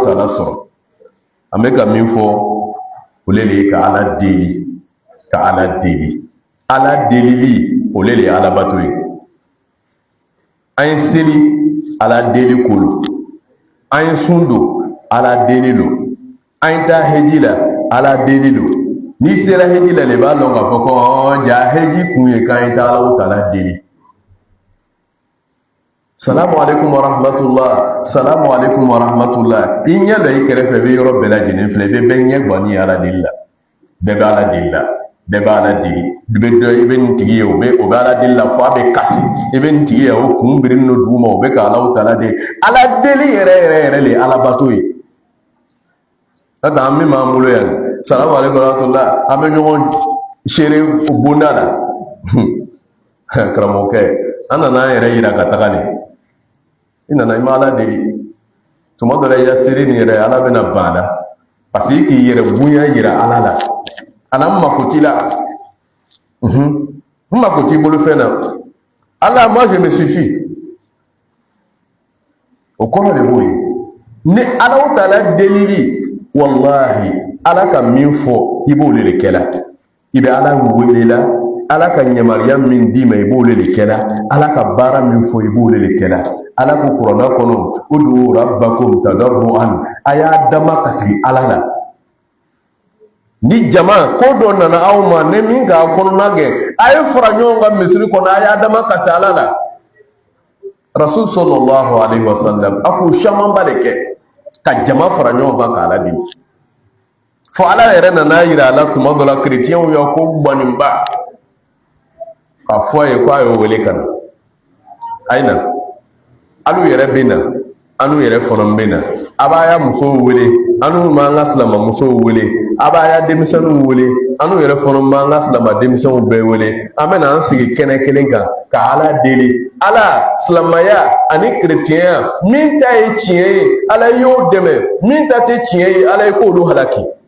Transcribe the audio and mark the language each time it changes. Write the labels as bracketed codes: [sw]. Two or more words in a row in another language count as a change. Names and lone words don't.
[bm] Taala sɔrɔ an bɛ ka min fɔ o le ye ka Ala deli ka Ala deli Ala delili o le ye Ala bato ye an ye seli Ala deli ko lo an ye sun don Ala deli lo an ye taa heji la Ala deli lo n'i sera heji la de b'a dɔn k'a fɔ ko ja heji kun ye k'an ye taa Alahu Taala deli [ar] السلام عليكم ورحمة الله السلام عليكم ورحمة الله [bm] i ɲɛ dɔ i kɛrɛfɛ bɛ yɔrɔ bɛɛ lajɛlen filɛ i bɛ bɛɛ ɲɛ guwanni ye Ala deli la bɛɛ bɛ Ala deli la bɛɛ bɛ Ala deli i bɛ nin tigi ye o bɛ Ala deli la fo a bɛ kasi i bɛ nin tigi ye o kun birilen don duguma o bɛ ka Alahu Taala deli Ala deli yɛrɛ le ye Ala bato ye n'o tɛ an min b'an bolo yan [ar] السلام عليكم ورحمة الله [bm] an bɛ ɲɔgɔn seere bonda la karamɔgɔkɛ an nana an yɛrɛ yira ka taga de i nana i ma Ala deli tuma dɔ la i ya seere nin yɛrɛ Ala bɛna ban a la [fr] parce que [bm] i k'i yɛrɛ bonya yira Ala la Ala n mako t'i la n mako t'i bolo fɛn na Ala [fr] moi je me suffis [bm] o kɔrɔ de b'o ye ni Alahu Taala delili wallahi Ala ka min fɔ i b'o de kɛla i bɛ Ala welela Ala ka yamaruya min d'i ma i b'o de kɛla Ala ka baara min fɔ i b'o de kɛla Ala ko kuranna kɔnɔ [ar] ادعوا ربكم تضرعا [bm] a y'a dama ka sigi Ala la ni jama ko dɔ nana aw ma ne min k'a kɔnɔna kɛ a ye fara ɲɔgɔn kan misiri kɔnɔ a y'a dama ka se Ala la [ar] رسول صلى الله عليه وسلم [bm] a k'o camanba de kɛ ka jama fara ɲɔgɔn kan k'a ladimi fo Ala yɛrɛ nana yira a la tuma dɔ la kerecɛnw ya ko gwaninba k'a fɔ a ye ko a y'o wele ka na a ye na alu yɛrɛ bɛ na anu yɛrɛ fana bɛ na a b'a ya musow wele anu m'an ka silama musow wele a b'a ya denmisɛnninw wele anu yɛrɛ fana m'an ka silama denmisɛnw bɛɛ wele an bɛ na an sigi kɛnɛ kelen kan ka Ala deli Ala silamaya ani kerecɛnya min ta ye tiɲɛ ye Ala y'o dɛmɛ min ta tɛ tiɲɛ ye Ala ye k'olu halaki